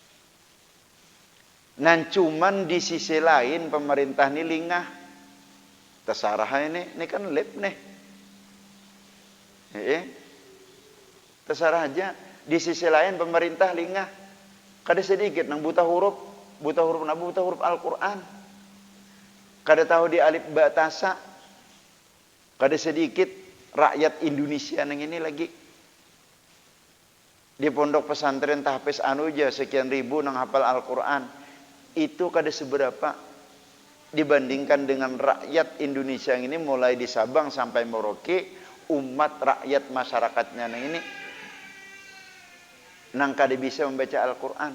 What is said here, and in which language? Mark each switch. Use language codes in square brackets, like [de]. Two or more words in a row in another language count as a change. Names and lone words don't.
[id] Nan cuman di sisi lain pemerintah ini lingah. Terserah ini kan lab nih. Terserah aja. Di sisi lain pemerintah lingah. Kada sedikit nang buta huruf Al-Quran. [bjn] Kada tahu di alif ba tasa. [id] Kada sedikit rakyat Indonesia nang ini lagi. Di pondok pesantren tahfiz aja sekian ribu nang hafal Al-Quran. Itu kada seberapa dibandingkan dengan rakyat Indonesia yang ini mulai di Sabang sampai Merauke, umat rakyat masyarakatnya nang ini nang kada bisa membaca Al-Quran.